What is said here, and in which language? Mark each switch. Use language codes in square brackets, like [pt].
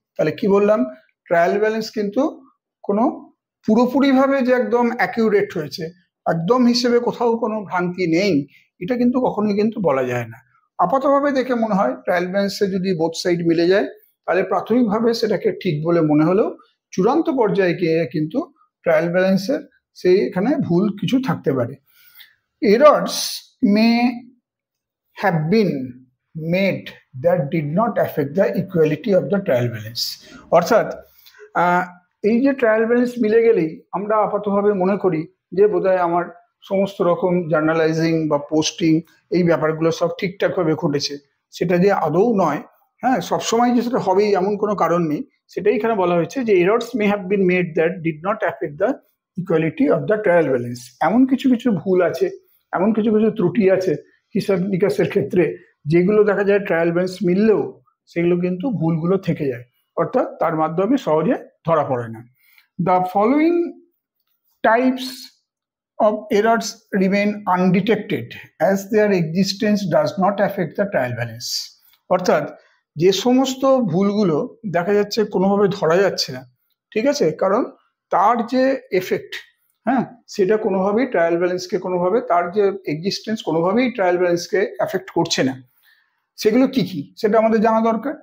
[bn] তাহলে কি বললাম, ট্রায়াল ব্যালেন্স কিন্তু কোনো পুরোপুরিভাবে যে একদম অ্যাকিউরেট হয়েছে, একদম হিসেবে কোথাও কোনো ভ্রান্তি নেই, এটা কিন্তু কখনোই কিন্তু বলা যায় না। আপাতভাবে দেখে মনে হয় ট্রায়াল ব্যালেন্সে যদি বোথ সাইড মিলে যায় তাহলে প্রাথমিকভাবে সেটাকে ঠিক বলে মনে হলেও চূড়ান্ত পর্যায়ে গিয়ে কিন্তু ট্রায়াল ব্যালেন্সের সেই এখানে ভুল কিছু থাকতে পারে। [en] Errors may have been made that did not affect the equality of the trial balance. [bn] অর্থাৎ এই যে ট্রায়াল ব্যালেন্স মিলে গেলেই আমরা আপাতভাবে মনে করি যে বোধহয় আমার সমস্ত রকম জার্নালাইজিং বা পোস্টিং এই ব্যাপারগুলো সব ঠিকঠাকভাবে ঘটেছে, সেটা যে আদৌ নয়। হ্যাঁ, সবসময় যে সেটা হবেই এমন কোনো কারণ নেই, সেটাই এখানে বলা হয়েছে যে [en] Errors may have been made that did not affect the equality of the trial balance. [bn] এমন কিছু কিছু ভুল আছে, এমন কিছু কিছু ত্রুটি আছে হিসাব নিকাশের ক্ষেত্রে, যেগুলো দেখা যায় ট্রায়াল ব্যালেন্স মিললেও সেগুলো কিন্তু ভুলগুলো থেকে যায়, অর্থাৎ তার মাধ্যমে সহজে ধরা পড়ে না। [en] The following types of errors remain undetected as their existence does not affect the trial balance. [bn] অর্থাৎ যে সমস্ত ভুলগুলো দেখা যাচ্ছে কোনোভাবে ধরা যাচ্ছে না, ঠিক আছে, কারণ তার যে এফেক্ট, হ্যাঁ, সেটা কোনোভাবেই ট্রায়াল ব্যালেন্সকে কোনোভাবে তার যে এক্সিস্টেন্স কোনোভাবেই ট্রায়াল ব্যালেন্সকে এফেক্ট করছে না, সেগুলো কি কি সেটা আমাদের জানা দরকার।